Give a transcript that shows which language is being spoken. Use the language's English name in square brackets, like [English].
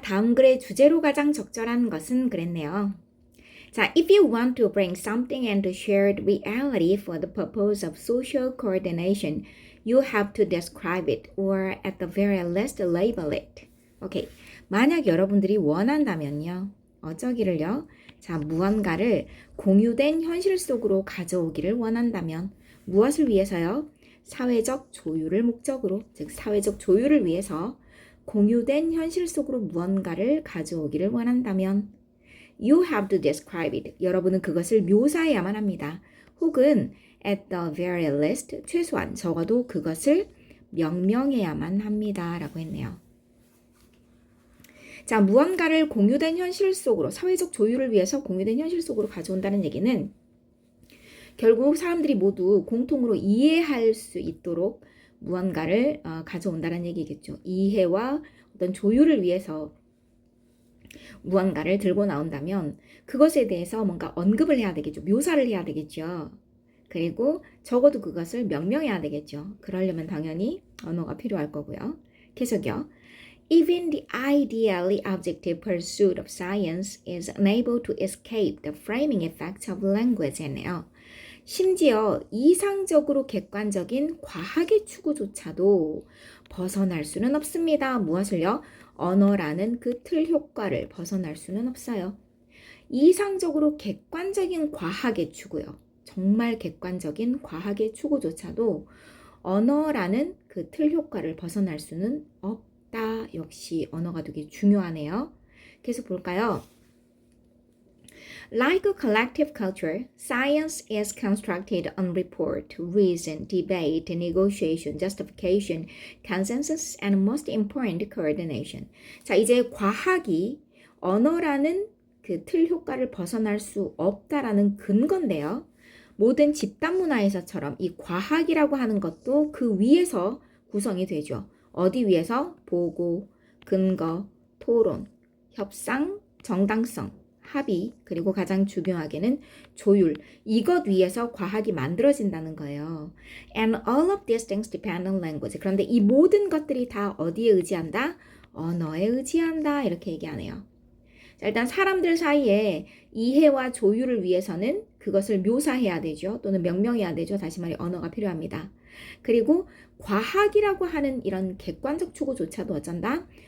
[Korean] 다음 글의 주제로 가장 적절한 것은 그랬네요. [English] 자, if you want to bring something into shared reality for the purpose of social coordination, you have to describe it or at the very least label it. [Korean] 오케이. 만약 여러분들이 원한다면요. 어쩌기를요. 자, 무언가를 공유된 현실 속으로 가져오기를 원한다면 무엇을 위해서요? 사회적 조율을 목적으로, 즉 사회적 조율을 위해서 공유된 현실 속으로 무언가를 가져오기를 원한다면 You have to describe it. 여러분은 그것을 묘사해야만 합니다. 혹은 at the very least, 최소한 적어도 그것을 명명해야만 합니다. 라고 했네요. 자, 무언가를 공유된 현실 속으로, 사회적 조율을 위해서 공유된 현실 속으로 가져온다는 얘기는 결국 사람들이 모두 공통으로 이해할 수 있도록 무언가를 가져온다는 얘기겠죠. 이해와 어떤 조율을 위해서 무언가를 들고 나온다면 그것에 대해서 뭔가 언급을 해야 되겠죠. 묘사를 해야 되겠죠. 그리고 적어도 그것을 명명해야 되겠죠. 그러려면 당연히 언어가 필요할 거고요. 계속요. [English] Even the ideally objective pursuit of science is unable to escape the framing effects of language 했네요. [Korean] 심지어 이상적으로 객관적인 과학의 추구조차도 벗어날 수는 없습니다. 무엇을요? 언어라는 그 틀 효과를 벗어날 수는 없어요. 이상적으로 객관적인 과학의 추구요. 정말 객관적인 과학의 추구조차도 언어라는 그 틀 효과를 벗어날 수는 없다. 역시 언어가 되게 중요하네요. 계속 볼까요? [English] Like a collective culture, science is constructed on report, reason, debate, negotiation, justification, consensus, and most important, coordination. [Korean] 자, 이제 과학이 언어라는 그 틀 효과를 벗어날 수 없다라는 근거인데요. 모든 집단 문화에서처럼 이 과학이라고 하는 것도 그 위에서 구성이 되죠. 어디 위에서? 보고, 근거, 토론, 협상, 정당성, 합의, 그리고 가장 중요하게는 조율. 이것 위에서 과학이 만들어진다는 거예요. [English] And all of these things depend on language. [Korean] 그런데 이 모든 것들이 다 어디에 의지한다? 언어에 의지한다. 이렇게 얘기하네요. 자, 일단 사람들 사이에 이해와 조율을 위해서는 그것을 묘사해야 되죠. 또는 명명해야 되죠. 다시 말해 언어가 필요합니다. 그리고 과학이라고 하는 이런 객관적 추구조차도 어쩐다?